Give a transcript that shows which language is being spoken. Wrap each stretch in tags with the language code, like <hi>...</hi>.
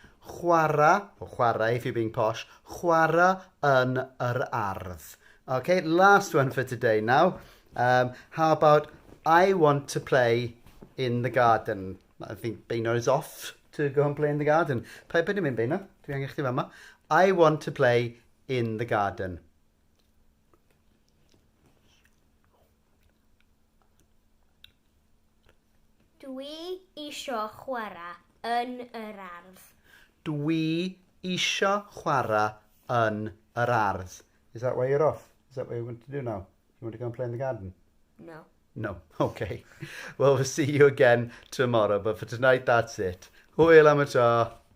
<en>Chwarae, or chwarae if you're being posh,</en> <cy>chwarae yn ardd.</cy> <en>Okay, last one for today now. How about I want to play in the garden? I think Beino is off to go and play in the garden.</en> <cy>Pa ydym mynd, Beino? Dwi angen chdi fama.</cy> <en>I want to play in the garden.</en> <cy>Dwi isio chwarae yn ardd. Dwi isio chwarae yn ardd.</cy> <en>Is that why you're off? Is that what you want to do now? You want to go and play in the garden? No. No. Okay. Well, we'll see you again tomorrow. But for tonight, that's it.</en> <cy>Hwyl am y tro.</cy>